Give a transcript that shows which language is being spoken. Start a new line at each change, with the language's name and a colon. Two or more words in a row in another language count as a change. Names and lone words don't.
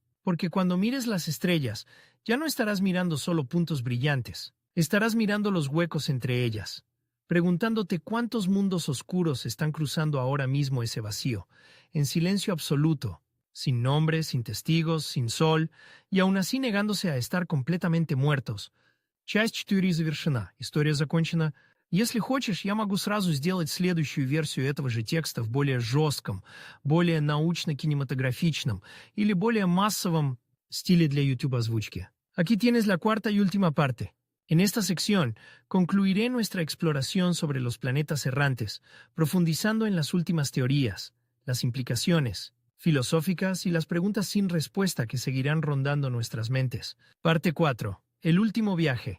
Spanish: Porque cuando mires las estrellas, ya no estarás mirando solo puntos brillantes, estarás mirando los huecos entre ellas, preguntándote cuántos mundos oscuros están cruzando ahora mismo ese vacío, en silencio absoluto, sin nombre, sin testigos, sin sol, y aún así negándose a estar completamente muertos.
Russian: Часть теории завершена, история закончена. Если хочешь, я могу сразу сделать следующую версию этого же текста в более жестком, более научно-кинематографичном или более массовом стиле для YouTube-озвучки.
Spanish: Aquí tienes la cuarta y última parte. En esta sección, concluiré nuestra exploración sobre los planetas errantes, profundizando en las últimas teorías, las implicaciones filosóficas y las preguntas sin respuesta que seguirán rondando nuestras mentes. Parte 4. El último viaje.